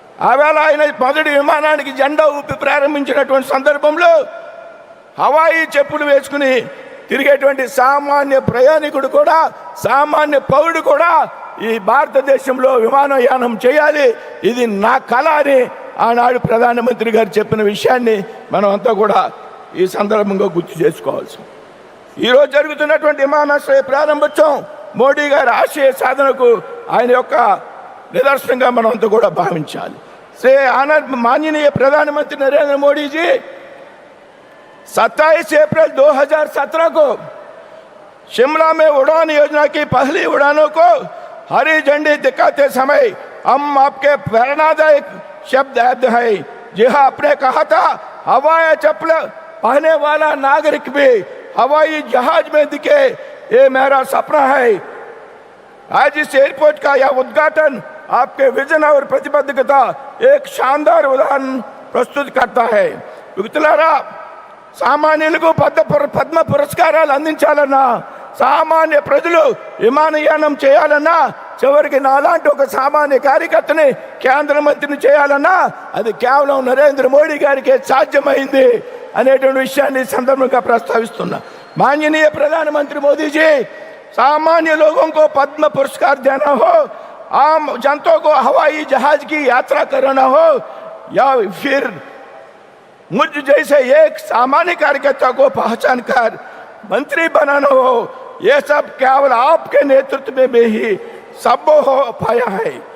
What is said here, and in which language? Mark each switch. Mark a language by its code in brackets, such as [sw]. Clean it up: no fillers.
[te] ఆవేళ ఆయన మొదటి విమానానికి జెండా ఊపి ప్రారంభించినటువంటి సందర్భంలో హవాయి చెప్పులు వేసుకుని తిరిగేటువంటి సామాన్య ప్రయాణికుడు కూడా, సామాన్య పౌరుడు కూడా ఈ భారతదేశంలో విమానయానం చేయాలి, ఇది నా కళ అని ఆనాడు ప్రధానమంత్రి గారు చెప్పిన విషయాన్ని మనం అంతా కూడా ఈ సందర్భంగా గుర్తు చేసుకోవాల్సి. ఈరోజు జరుగుతున్నటువంటి విమానాశ్రయ ప్రారంభోత్సవం మోడీ గారి ఆశయ సాధనకు ఆయన యొక్క निदर्शन मन भाविंचाली [hi] से माननीय प्रधानमंत्री नरेंद्र मोदी जी 27 अप्रैल 2017 को शिमला में उड़ान योजना की पहली उड़ानों को हरी झंडी दिखाते समय हम आपके प्रेरणादायक शब्द याद है। जी हाँ, आपने कहा था हवाई चप्पल पहने वाला नागरिक भी हवाई जहाज में दिखे, ये मेरा सपना है। आज इस एयरपोर्ट का यह उद्घाटन आपके विजन और प्रतिबद्धता एक शानदार उदाहरण प्रस्तुत करता है। [te] मित्रुलारा, సామాన్యులకు పద్మ పురస్కారాలు అందించాలన్నా, సామాన్య ప్రజలు విమానయానం చేయాలన్నా, చివరికి నాలాంటి ఒక సామాన్య కార్యకర్తని కేంద్ర మంత్రిని చేయాలన్నా అది కేవలం నరేంద్ర మోడీ గారికి సాధ్యమైంది అనేటువంటి విషయాన్ని సందర్భంగా ప్రస్తావిస్తున్నా। [hi] माननीय प्रधानमंत्री मोदी जी, सामान्य लोगों को पद्म पुरस्कार देना हो, आम जनता को हवाई जहाज की यात्रा कराना हो या फिर मुझ जैसे एक सामान्य कार्यकर्ता को पहचान कर मंत्री बनाना हो, ये सब केवल आपके नेतृत्व में ही संभव हो पाया है।